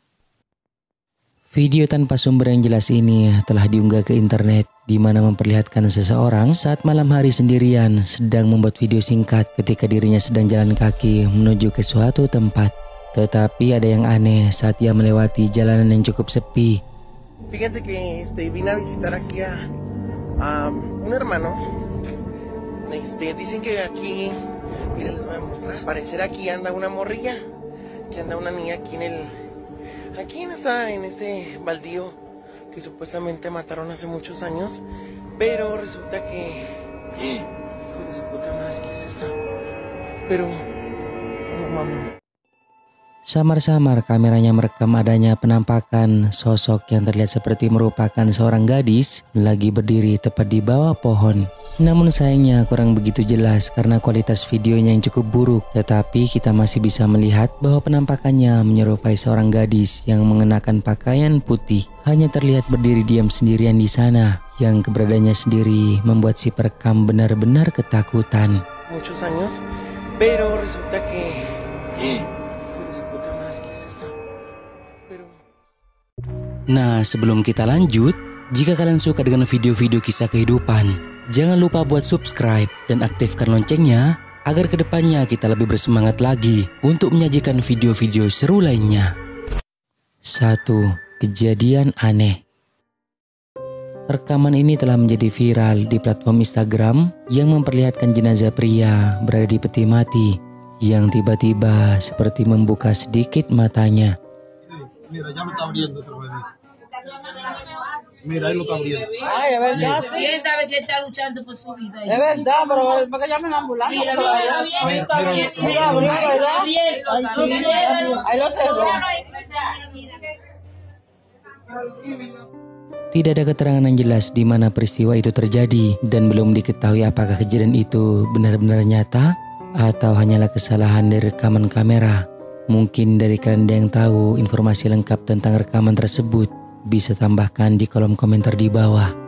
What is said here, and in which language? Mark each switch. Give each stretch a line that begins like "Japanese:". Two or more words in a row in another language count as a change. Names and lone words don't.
Indonesian: Video tanpa sumber yang jelas ini telah diunggah ke internet, di mana memperlihatkan seseorang saat malam hari sendirian sedang membuat video singkat ketika dirinya sedang jalan kaki menuju ke suatu tempat. Tetapi ada yang aneh saat ia melewati jalanan yang cukup sepi.
Spanish: Fíjense que vine a visitar aquí a un hermano. Dicen que aquí, miren, les voy a mostrar. Parecer aquí anda una morrilla, que anda una niña aquí en este baldío que supuestamente mataron hace muchos años, pero resulta que, hijo de su puta madre, ¿qué es eso? Pero, no mames.
Indonesian: Samar-samar kameranya merekam adanya penampakan sosok yang terlihat seperti merupakan seorang gadis lagi berdiri tepat di bawah pohon. Namun sayangnya kurang begitu jelas karena kualitas videonya yang cukup buruk. Tetapi kita masih bisa melihat bahwa penampakannya menyerupai seorang gadis yang mengenakan pakaian putih. Hanya terlihat berdiri diam sendirian di sana, yang keberadaannya sendiri membuat si perekam benar-benar ketakutan.
Spanish: Muchos años, pero resulta que
Indonesian: Nah, sebelum kita lanjut, jika kalian suka dengan video-video kisah kehidupan, jangan lupa buat subscribe dan aktifkan loncengnya agar kedepannya kita lebih bersemangat lagi untuk menyajikan video-video seru lainnya. 1. Kejadian aneh. Rekaman ini telah menjadi viral di platform Instagram yang memperlihatkan jenazah pria berada di peti mati yang tiba-tiba seperti membuka sedikit matanya.
Spanish: Mira, ya lo está abriendo otra vez. Mira, ahí lo está abriendo. Ay, es verdad, sí. ¿Quién sabe si está luchando por su vida? Es verdad, pero para que llamen a la ambulancia. Mira, abrió, ¿verdad? Ahí lo cerró.
Indonesian: Tidak ada keterangan yang jelas di mana peristiwa itu terjadi dan belum diketahui apakah kejadian itu benar-benar nyata atau hanyalah kesalahan dari rekaman kamera. Mungkin dari kalian ada yang tahu informasi lengkap tentang rekaman tersebut, bisa tambahkan di kolom komentar di bawah.